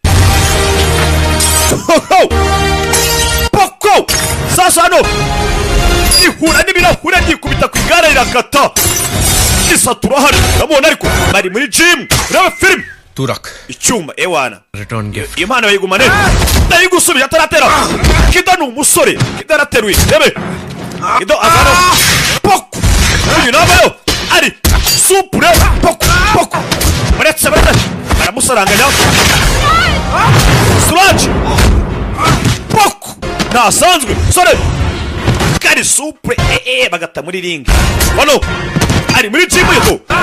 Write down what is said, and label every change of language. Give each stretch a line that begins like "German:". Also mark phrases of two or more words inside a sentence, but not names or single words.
Kinyarwanda: poko sasa no ihura n'ibirahura gikubita ku igare rirakata isatura hari ndabona ariko bari muri gym rebe film
Hindi: तू रख
Kinyarwanda: icyuma ewana
English: return gift
Kinyarwanda: impano bayigumane ndayigusubije ataratera kido ni umusore kido arateruye rebe kido azana poko uyu nabayo ari supure poko poko baretse baramusaranganya Suraj poko nasanzwe sore kari supure bagata muri ring bano ari muri gym yeto